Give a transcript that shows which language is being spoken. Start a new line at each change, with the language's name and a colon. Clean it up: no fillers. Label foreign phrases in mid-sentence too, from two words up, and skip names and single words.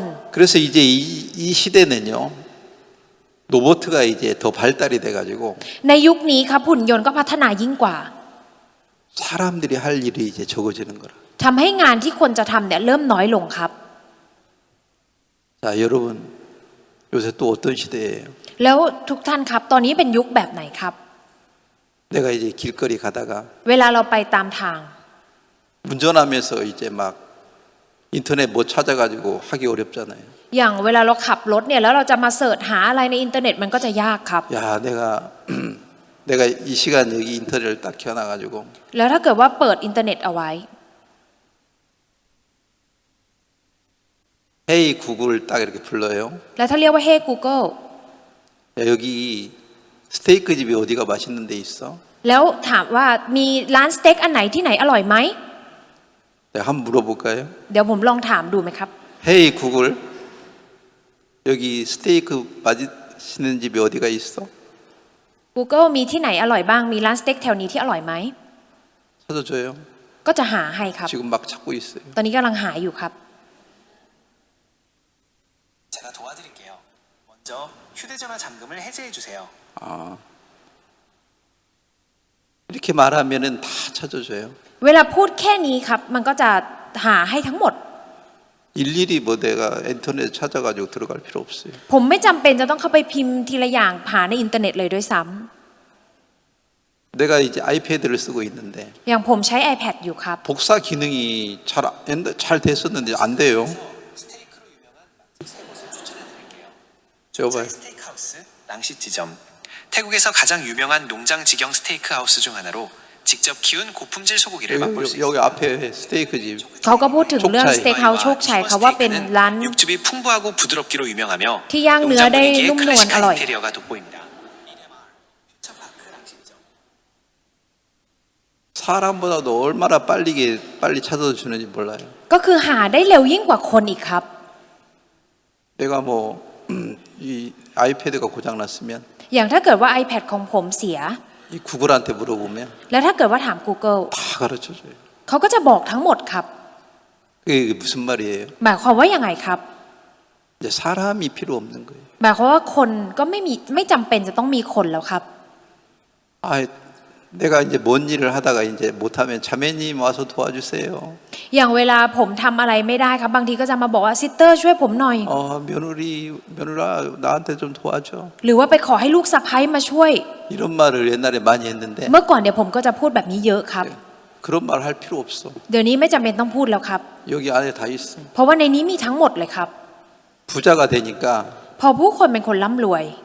Korean: 그래서 이제 이 시대는요 로봇가 이제 더 발달이 돼가지고
Thai: ในยุคนี้ครับหุ่นยนต์ก็พัฒนายิ่งกว่า
Korean: 사람들이 할 일이 이제 적어지는 거라.
Thai: ทำให้งานที่คนจะทำเนี่ยเริ่มน้อยลงครับ
Korean: 자 여러분 요새 또 어떤 시대예요?
Thai: แล้วทุกท่านครับตอนนี้เป็นยุคแบบไหนครับ
Korean: 내가 이제 길거리 가다가
Thai: เวลาเราไปตามทาง
Korean: 운전하면서 이제 막 인터넷 뭐 찾아가지고 하기 어렵잖아요.
Thai: อย่างเวลาเราขับรถเนี่ยแล้วเราจะมาเสิร์ชหาอะไรในอินเทอร์เน็ตมันก็จะยากครับ
Korean: 야 내가 이 시간 여기 인터넷을 딱 켜놔가지고
Thai: แล้วถ้าเกิดว่าเปิดอินเทอร์เน็ตเอาไว้
Korean: 헤이 구글 딱 이렇게 불러요.
Thai: แล้วถ้าเรียกว่า Hey Google
Korean: 야, 여기 스테이크 집이 어디가 맛있는 데 있어?
Thai: แล้วถามว่ามีร้านสเต็กอันไหนที่ไหนอร่อยไหม
Korean: 내가 한번 물어볼까요?
Thai: เดี๋ยวผมลองถามดูไหมครับ
Korean: 헤이 구글 여기 스테이크 맛있는 집이 어디가 있어?
Thai: Google มีที่ไหนอร่อยบ้างมีร้านสเต็กแถวนี้ที่อร่อยไหม
Korean: 찾아줘요.
Thai: ก็จะหาให้ครับ
Korean: 지금 막 찾고 있어요.
Thai: ตอนนี้กำลังหาอยู่ครับ
Korean: 제가 도와드릴게요. 먼저 휴대전화 잠금을 해제해 주세요. 아, 이렇게 말하면은 다 찾아줘요.
Thai: เวลาพูดแค่นี้ครับมันก็จะหาให้ทั้งหมด
Korean: 일일이 뭐 내가 인터넷 찾아가지고 들어갈 필요 없어요.
Thai: ผมไม่จำเป็นจะต้องเข้าไปพิมพ์ทีละอย่างหาในอินเทอร์เน็ตเลยด้วยซ้ำ
Korean: 내가 이제 아이패드를 쓰고 있는데
Thai: อย่างผมใช้ iPad อยู่ครับ
Korean: 복사 기능이 잘 됐었는데 안 돼요. 스테이크로 유명한 맛집 3곳을 추천해드릴게요. 저봐요. 스테이크하우스 랑시티점. 태국에서 가장 유명한 농장 직영 스테이크하우스 중 하나로 직접 키운 고품질 소고기를 맛볼 수 여기 있습니다. 앞에 스테이크 집.
Thai: เขาก็พูดถึงเรื่องสเต็กเฮาส์โชคชัยเขาว่าเป็นร้าน
Korean: 육즙이 풍부하고 부드럽기로 유명하며 티양 농장 느어대 분위기에 룸노원 클래식한 알로이. 인테리어가 돋보입니다. 퓨처파크 랑시티점. 사람보다도 얼마나 빨리 찾아주는지 몰라요.
Thai: ก็คือหาได้เร็วยิ่งกว่าคนอีกครับ
Korean: 내가 뭐 이 아이패드가 고장 났으면
Thai: อย่างถ้าเกิดว่า iPad ของผมเสีย
Korean: 이 구글한테 물어보면
Thai: แล้วถ้าเกิดว่าถาม Google
Korean: 다 가르쳐줘요.
Thai: เขาก็จะบอกทั้งหมดครับ
Korean: 그게 무슨 말이에요?
Thai: หมายความว่ายังไงครับ
Korean: 이제 사람이 필요 없는 거예요.
Thai: หมายความว่าคนก็ไม่จำเป็นจะต้องมีคนแล้วครับ
Korean: 아, 내가 이제 뭔 일을 하다가 이제 못하면 자매님 와서 도와주세요.
Thai: อย่างเวลาผมทำอะไรไม่ได้ครับบางทีก็จะมาบอกว่าซิสเตอร์ช่วยผมหน่อย
Korean: 며느라 나한테 좀 도와줘.
Thai: หรือว่าไปขอให้ลูกสะใภ้มาช่วย
Korean: 이런 말을 옛날에 많이 했는데
Thai: เมื่อก่อนเนี่ยผมก็จะพูดแบบนี้เยอะครับ
Korean: 그런 말 할 필요 없어.
Thai: เดี๋ยวนี้ไม่จำเป็นต้องพูดแล้วครับ
Korean: 여기 안에 다 있어.
Thai: เพราะว่าในนี้มีทั้งหมดเลยครับ
Korean: 부자가 되니까
Thai: พอผู้คนเป็นคนร่ำรวย